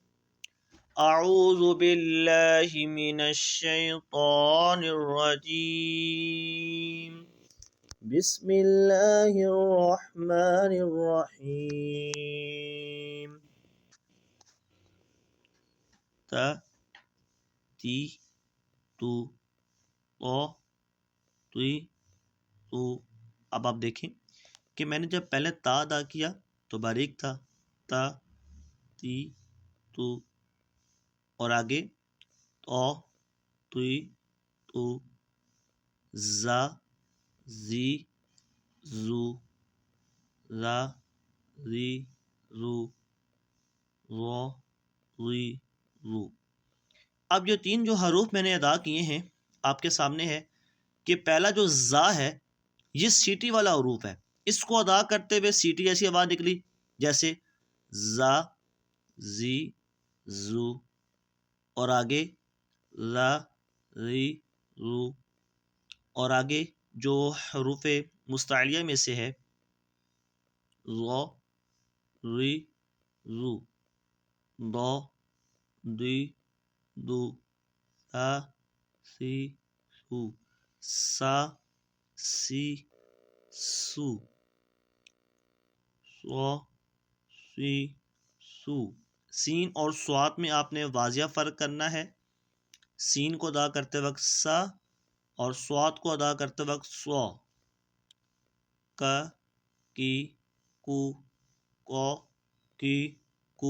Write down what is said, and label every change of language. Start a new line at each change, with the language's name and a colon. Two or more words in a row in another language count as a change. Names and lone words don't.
Arabic: اعوذ باللہ من الشیطان الرجیم، بسم اللہ الرحمن الرحیم۔ تا، تی، تو، تی، تو۔
Urdu: اب آپ دیکھیں کہ میں نے جب پہلے تا ادا کیا تو باریک تھا، تا، تی، تو، اور آگے تو، تی، تو، زا، زی، زو، را، ری، رو، رو، ری، رو۔ اب جو 3 جو حروف میں نے ادا کیے ہیں آپ کے سامنے ہے کہ پہلا جو زا ہے یہ سیٹی والا حروف ہے، اس کو ادا کرتے ہوئے سیٹی ایسی آواز نکلی جیسے زا، زی، زو، اور آگے را، ری، رو، اور آگے جو حروف مستعلیہ میں سے ہے رو، ری، رو، دو، دی، دو، تا، سی، سو، سا، سی، سو، سو، سی، سو۔ سین اور صاد میں آپ نے واضح فرق کرنا ہے، سین کو ادا کرتے وقت سا اور صاد کو ادا کرتے وقت سو، کا، کی، کو، کو کی کو.